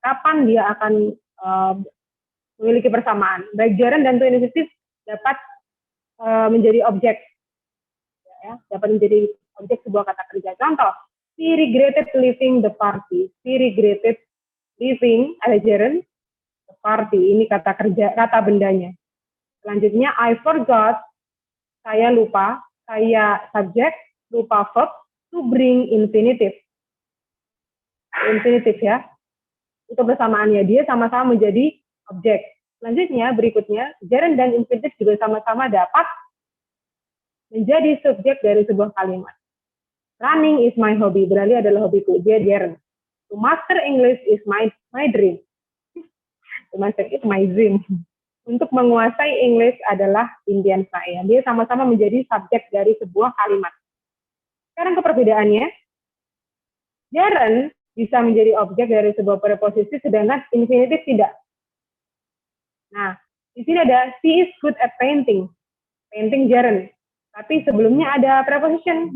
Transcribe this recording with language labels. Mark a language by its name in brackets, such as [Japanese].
[Indonesian] Kapan dia akan memiliki persamaan? Baik gerund dan to infinitive dapat menjadi objek, ya, dapat menjadi objek sebuah kata kerja. Contoh, [English] she regretted leaving the party. She regretted leaving, [Indonesian] ada [English] gerund, the party. [Indonesian] Ini kata kerja, kata bendanya. Selanjutnya, [English] I forgot, [Indonesian] saya lupa, saya subjek, lupa verb, [English] to bring infinitive. [Indonesian] Infinitive ya. Itu persamaannya, dia sama-sama menjadi objek. Selanjutnya, berikutnya, gerund dan infinitive juga sama-sama dapat menjadi subjek dari sebuah kalimat. [English] Running is my hobby, [Indonesian] berarti adalah hobiku, dia gerund. [English] To master English is my dream. To master it my dream. [Indonesian] Untuk menguasai English adalah impian saya. Dia sama-sama menjadi subjek dari sebuah kalimat. Sekarang ke perbedaannya. Jaren bisa menjadi objek dari sebuah preposisi, sedangkan infinitif tidak. Nah, di sini ada [English] she is good at painting. Painting Jaren. [Indonesian] Tapi sebelumnya ada preposition.